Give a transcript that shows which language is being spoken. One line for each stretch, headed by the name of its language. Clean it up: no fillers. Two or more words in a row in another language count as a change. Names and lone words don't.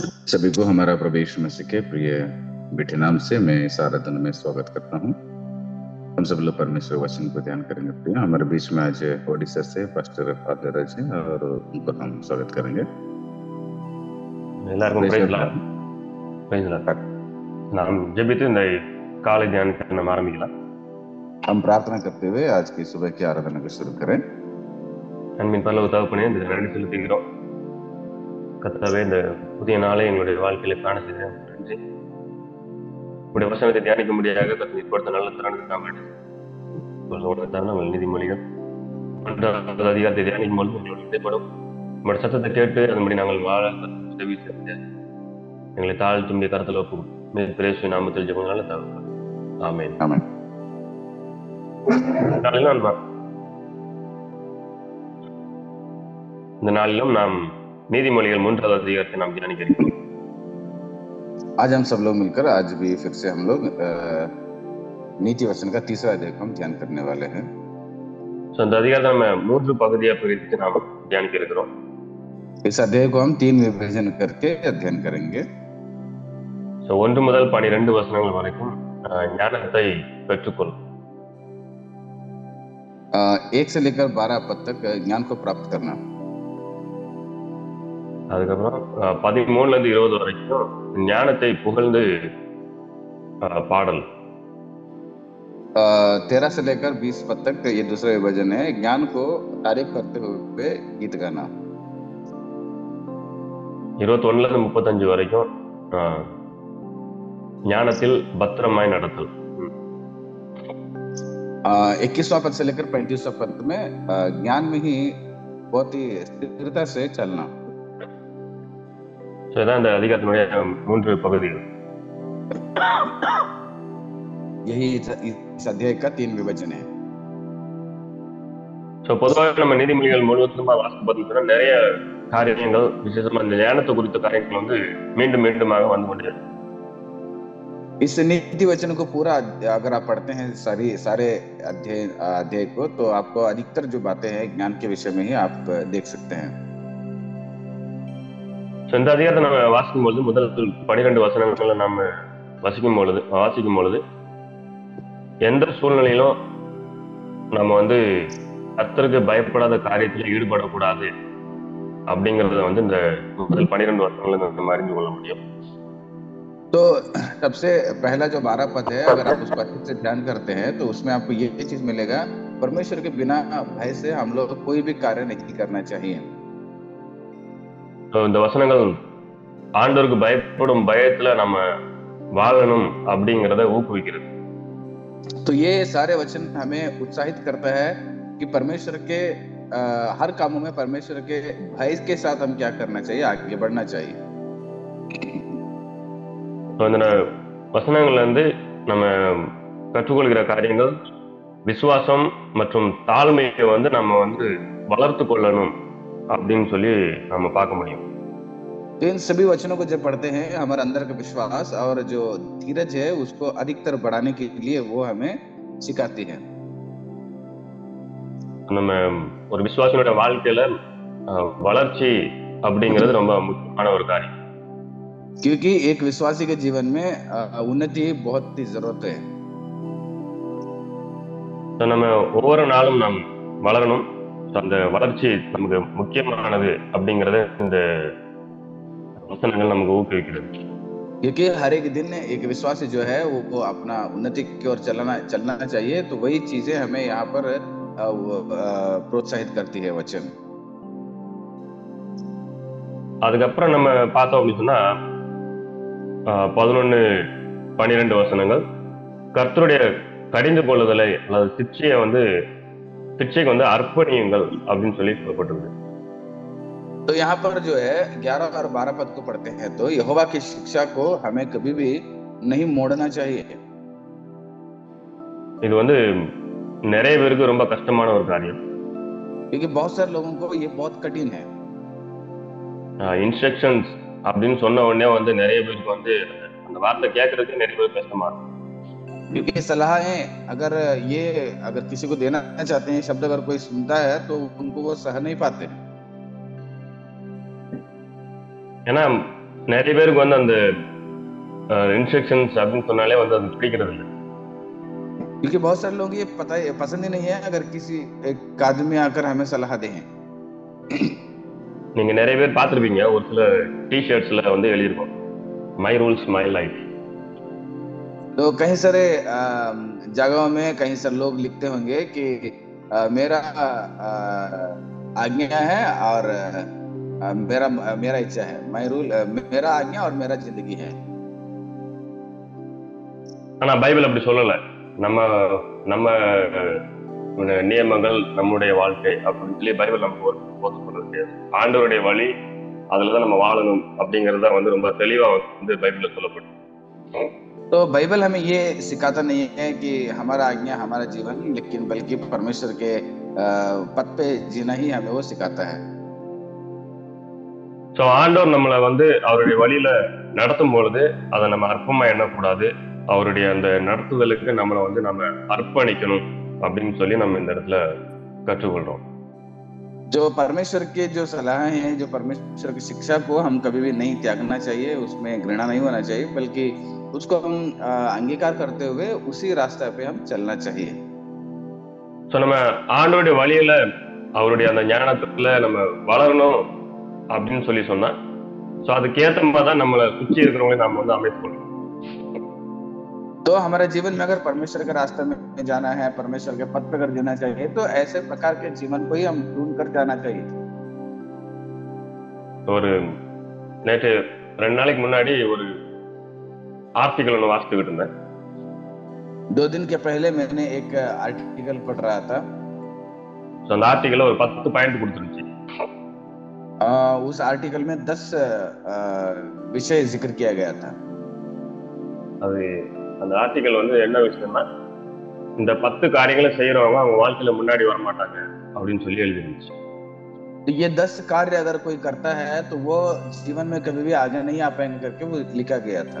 Hindi: सभी को हमारा प्रभु यीशु मसीह के प्रिय बेटे नाम से मैं इस आराधना में स्वागत करता हूँ। हम सब लोग परमेश्वर वचन को ध्यान करेंगे। प्रिय हमारे बीच में आज ओडिशा से पास्टर फादर राज हैं और उनको हम स्वागत करेंगे।
Tamil: எல்லாருக்கும்
English: Praise Lord.
Tamil: நாம் ஜெபித்து இந்த காலை தியானத்தை நம்ம ஆரம்பிக்கலாம்.
Hindi: हम प्रार्थना करते हुए आज की सुबह की आराधना को शुरू करें।
Tamil: அன்பின் பரலோக தகப்பனே, இந்த நன்றி செலுத்துகிறோம். கர்த்தாவே, இந்த புதிய நாளை எங்களுடைய வாழ்க்கையில காண செய்த நன்றி. உங்களுடைய வசனத்தை தியானிக்க முடியாத கர்த்தர் கொடுத்த நல்ல தருணம் உங்கள் நீதிமொழிகள் 1வது அதிகாரத்தை தியானிக்கும் பொழுது எங்களோட இடைப்படும் உங்களுடைய சத்தத்தை கேட்டு அதன்படி நாங்கள் வாழ உதவி செய்ய எங்களை தாழ்த்தும் கருத்தில் ஒப்பும் பிரேசு நாமத்தில் ஜெபங்களால தகவல். ஆமென். ஆமென். இந்த நாளிலும் நாம் நீதிமொழிகள் 3வது அதிகாரத்தை நாம் தியானிக்க இருக்கிறோம்.
Hindi: आज हम सब लोग मिलकर आज भी फिर से हम लोग नीति वचन का 3रा अध्याय को हम ध्यान करने वाले हैं।
Tamil: இந்த அதிகாரத்தை நம்ம 3 பகுதியா பிரித்து நாம் தியானிக்க இருக்கிறோம்.
Hindi: इस अध्याय को हम 3 विभाजन करके अध्ययन करेंगे।
Tamil: 1 முதல் 12 வசனங்கள் வரைக்கும் ஞானத்தை பெற்றுக்கொள்.
Hindi: 1 से लेकर 12 पद तक ज्ञान को प्राप्त करना।
Tamil: அதுக்கப்புறம் 13ல இருந்து 20 வரைக்கும் ஞானத்தை புகழ்ந்து பாடல்.
Hindi: 13 से लेकर 20 पद तक ये दूसरा विभाजन है, ज्ञान को तारीफ करते हुए गीत गाना।
Tamil: 21ல இருந்து 35 வரைக்கும் ஞானத்தில் பத்திரமாய் நடத்தல்.
Hindi: 21वां पद से लेकर 35वां पद में ज्ञान में ही बहुत ही स्थिरता से चलना।
Tamil: இதான் இந்த அதிகாரத்தினுடைய 3 பகுதிகள்.
Hindi: यही इस अध्याय का 3 विभाजन है।
Tamil: பொதுவாக நம்ம நீதிமொழிகள் முழுவதுமா வாசித்து பார்த்தோம்னா நிறைய காரியங்கள், விசேஷமா இந்த ஞானத்தை குறித்த காரியங்கள் வந்து மீண்டும் மீண்டுமாக வந்து கொண்டே.
Hindi: इस नीति वचन को पूरा अगर आप पढ़ते हैं सारे अध्याय को, तो आपको अधिकतर जो बातें हैं ज्ञान के विषय में ही आप देख सकते हैं।
Tamil: இந்த அதிகாரத்தை நம்ம வாசிக்கும் பொழுது முதல் 12 வசனங்களை நம்ம வாசிக்கும் பொழுது எந்த சூழ்நிலையிலும் நம்ம வந்து கர்த்தருக்கு பயப்படாத காரியத்தில் ஈடுபடக்கூடாது அப்படிங்கறத வந்து இந்த முதல் 12 வசனங்களை நம்ம அறிந்து கொள்ள முடியும்.
Hindi: तो सबसे पहला जो 12 पद है, अगर आप उस पद से ध्यान करते हैं तो उसमें आपको ये चीज मिलेगा, परमेश्वर के बिना भय से हम लोग कोई भी कार्य नहीं करना चाहिए।
Tamil: இந்த வசனங்கள் ஆண்டவருக்கு பயப்படும் பயத்துல நம்ம வாழணும் அப்படிங்கறத ஊக்குவிக்கிறது.
Hindi: तो ये सारे वचन हमें उत्साहित करता है कि परमेश्वर के हर कामों में परमेश्वर के भय के साथ हम क्या करना चाहिए, आगे बढ़ना चाहिए।
Tamil: இந்த வசனங்கள்ல இருந்து நம்ம கற்றுக்கொள்கிற காரியங்கள் விசுவாசம் மற்றும் தாழ்மையை வந்து நம்ம வந்து வளர்த்து கொள்ளணும் அப்படின்னு சொல்லி நம்ம பார்க்க முடியும்.
Hindi: तो इन सभी वचनों को जब पढ़ते हैं, हमारे अंदर का विश्वास और जो धीरज है उसको अधिकतर बढ़ाने के लिए वो हमें सिखाती है।
Tamil: நம்ம ஒரு விசுவாசியோட வாழ்க்கையில வளர்ச்சி அப்படிங்கிறது ரொம்ப முக்கியமான ஒரு காரியம்.
Hindi: क्योंकि एक विश्वासी के जीवन में उन्नति बहुत ही जरूरत है।
Tamil: நம்ம ஒவ்வொரு நாளும் நாம் வளரணும். அந்த வளர்ச்சி நமக்கு முக்கியமானது அப்படிங்கறத இந்த வசனங்கள் நமக்கு ஊக்குவிக்கிறது.
Hindi: क्योंकि हर एक दिन एक विश्वासी जो है वो अपना उन्नति की ओर चलना चाहिए, तो वही चीजें हमें यहाँ पर प्रोत्साहित करती है वचन।
Tamil: அதுக்கப்புறம் நம்ம பார்த்தோம் அப்படின்னு சொன்னா 11-12 வசனங்கள் கர்த்தருடைய கடிந்து கொள்ளுதலை அல்லது சிக்ஷைக்கு வந்து அர்ப்பணியுங்கள் அப்படின்னு சொல்லி சொல்லப்பட்டிருக்கு.
Hindi: तो यहाँ पर जो है 11 और 12 पद को पढ़ते हैं, तो यहोवा की शिक्षा को हमें कभी भी नहीं मोड़ना चाहिए।
Tamil: இது வந்து நிறைய பேருக்கு ரொம்ப கஷ்டமான ஒரு காரியம்.
Hindi: क्योंकि बहुत सारे लोगों को ये बहुत कठिन है।
Tamil: இன்ஸ்ட்ரக்ஷன்ஸ் அப்படின்னு சொன்ன உடனே வந்து நிறைய பேருக்கு வந்து அந்த வார்த்தை கேட்கறதுக்கு நிறைய பேர் கஷ்டமா இருக்கும்.
Hindi: क्योंकि सलाहें अगर किसी को देना चाहते हैं, शब्द अगर कोई सुनता है तो उनको वो सह नहीं पाते।
Tamil: ஏன்னா நிறைய பேருக்கு வந்து அந்த இன்ஸ்ட்ரக்ஷன்ஸ் அப்படின்னு சொன்னாலே வந்து அது பிடிக்கிறது இல்லை.
Hindi: क्योंकि बहुत सारे लोग ये पता पसंद ही नहीं है अगर किसी एक आदमी आकर हमें सलाह दे।
Tamil: நீங்க நிறைய பேர் பார்த்துருப்பீங்க, ஒரு சில டிஷர்ட்ஸ்ல வந்து எழுதியிருக்கோம்
English: My rules my life.
Hindi: तो कई सारे जगहों में कई सारे लोग लिखते होंगे कि मेरा आज्ञा है और मेरा मेरा इच्छा है,
English: My rule
Hindi: मेरा आज्ञा और मेरा जिंदगी है.
Tamil: ஆனா பைபிள் அப்படி சொல்லல. நம்ம நம்ம நியமங்கள் நம்முடைய வாழ்க்கை அப்படின்னு சொல்லி பைபிள் நமக்கு ஒரு போதனை பண்ணுறது. ஆண்டவருடைய வழி, அதுலதான் நம்ம வாழணும் அப்படிங்கறத வந்து ரொம்ப தெளிவா வந்து பைபிள்ல சொல்லப்படும்.
Hindi: तो बाइबल हमें ये सिखाता नहीं है कि हमारा आज्ञा हमारा जीवन, लेकिन बल्कि परमेश्वर के पथ पे जीना ही हमें वो सिखाता है.
Tamil: ஸோ ஆண்டவர் நம்மளை வந்து அவருடைய வழியில நடத்தும் பொழுது அதை நம்ம அற்பமா எண்ணக்கூடாது. அவருடைய அந்த நடத்துதலுக்கு நம்மளை வந்து நம்ம அர்ப்பணிக்கணும் அப்படின்னு சொல்லி நம்ம இந்த இடத்துல கற்றுக்கொள்றோம்.
Hindi: जो परमेश्वर के जो सलाह है, जो परमेश्वर की शिक्षा को हम कभी भी नहीं त्यागना चाहिए, उसमें घृणा नहीं होना चाहिए, बल्कि उसको हम अंगीकार करते हुए उसी रास्ते पे हम चलना चाहिए.
Tamil: ஸோ நம்ம ஆண்டோடைய வழியில அவருடைய அந்த ஞானத்துல நம்ம வளரணும் அப்படின்னு சொல்லி சொன்னா, ஸோ அதுக்கேற்ற மாதிரி தான் நம்மளை சுற்றி இருக்கிறவங்களை நம்ம வந்து அமைத்துக் கொள்ளணும்.
Hindi: तो हमारे जीवन में अगर परमेश्वर के रास्ते में जाना है, परमेश्वर के पथ पर जीना चाहिए, तो ऐसे प्रकार के जीवन को ही हम ढूंढ कर जाना चाहिए.
Tamil: ஒரு நேற்று 2 நாளைக்கு முன்னாடி ஒரு ஆர்டிकल ஒன்று வாசித்துக்கிட்டு இருந்தேன்.
Hindi: 2 दिन के पहले मैंने एक आर्टिकल पढ़ रहा था.
Tamil: ஸோ அந்த ஆர்டிकल ஒரு 10 பாயிண்ட் கொடுத்துருந்துச்சு.
Hindi: उस आर्टिकल में 10 विषय जिक्र किया गया था.
Tamil: அது அந்த ஆர்டிकल வந்து என்ன விஷயம்னா, இந்த 10 காரியங்களை செய்யறவங்க அவங்க வாழ்க்கையில முன்னாடி வர மாட்டாங்க அப்படின்னு சொல்லி எழுதிருந்துச்சு.
Hindi: तो ये 10 कार्य अगर कोई करता है तो वो जीवन में कभी भी आगे नहीं आ पाएंगे करके वो लिखा गया था.